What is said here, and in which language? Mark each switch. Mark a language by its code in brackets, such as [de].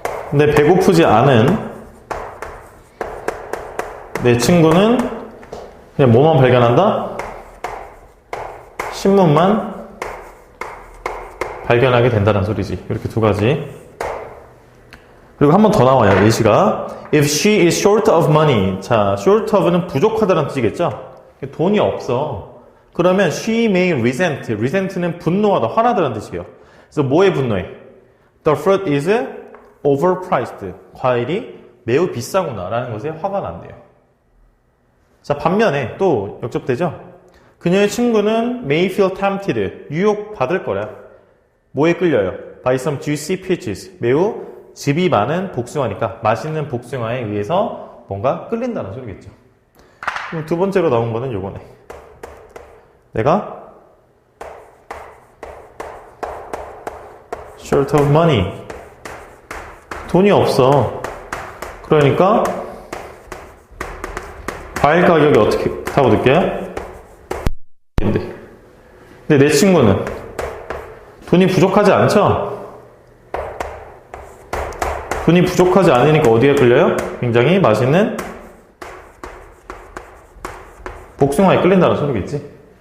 [ko] 근데 배고프지 않은 내 친구는 그냥 뭐만 발견한다? 신문만 발견하게 된다는 소리지. 이렇게 두 가지. 그리고 한 번 더 나와요. 예시가 [en] If she is short of money. [ko] 자, short of는 부족하다는 뜻이겠죠? 돈이 없어. 그러면 [en] she may resent. [ko] resent는 분노하다, 화나다는 뜻이에요. 그래서 뭐에 분노해? [en] The fruit is overpriced. [ko] 과일이 매우 비싸구나 라는 것에 화가 난대요. 자, 반면에 또 역접되죠? 그녀의 친구는 [en] may feel tempted. [ko] 유혹받을 거래. 뭐에 끌려요? [en] By some juicy peaches. [ko] 매우 즙이 많은 복숭아니까 맛있는 복숭아에 의해서 뭔가 끌린다는 소리겠죠. 그럼 두 번째로 나온 거는 요거네. 내가 [en] short of money. [ko] 돈이 없어. 그러니까 과일 가격이 어떻게 타고 느껴요? 근데 내 친구는 돈이 부족하지 않죠? 돈이 부족하지 않으니까 어디에 끌려요? 굉장히 맛있는 복숭아에 끌린다는 소리겠지.